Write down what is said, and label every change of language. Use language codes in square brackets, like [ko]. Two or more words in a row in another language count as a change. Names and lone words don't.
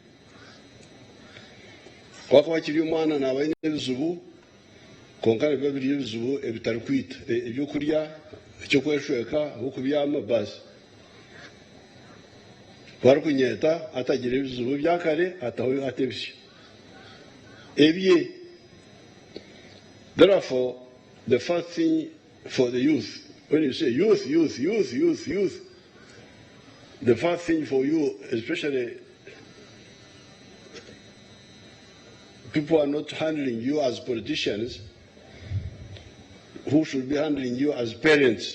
[nyn] Wakuba kiri omwana naaba aine ebizibu konka nibiba biri ebizibu ebitarikwita ebyokurya ekyokweshweka okubyama basi barikunyeta atagira ebizibu bya kare ataho atebisya ebye. [en] Therefore, the first thing for the youth, when you say youth, the first thing for you, especially people are not handling you as politicians, who should be handling you as parents.